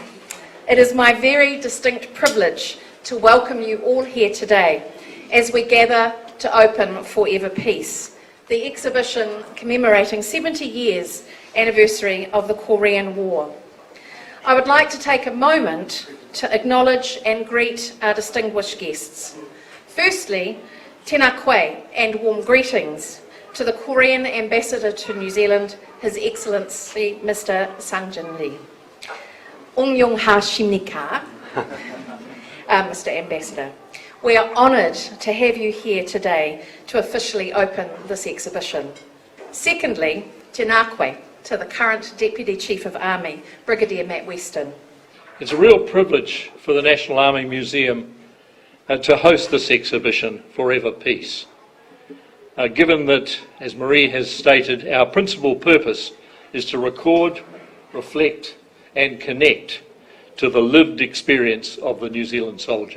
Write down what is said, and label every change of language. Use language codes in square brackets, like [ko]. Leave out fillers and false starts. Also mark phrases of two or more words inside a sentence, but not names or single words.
[en] It is my very distinct privilege to welcome you all here today as we gather to open Forever Peace, the exhibition commemorating 70 years anniversary of the Korean War. I would like to take a moment to acknowledge and greet our distinguished guests. Firstly, [mi] tēnā koe [en] and warm greetings to the Korean Ambassador to New Zealand, His Excellency Mr. Sang-Jin Lee. 안녕하십니까, Mr. Ambassador. We are honoured to have you here today to officially open this exhibition. Secondly, [mi] tēnā koe [en] to the current Deputy Chief of Army, Brigadier Matt Weston. It's a real privilege for the National Army Museum to host this exhibition, Forever Peace. Given that, as Marie has stated, our principal purpose is to record, reflect and connect to the lived experience of the New Zealand soldier.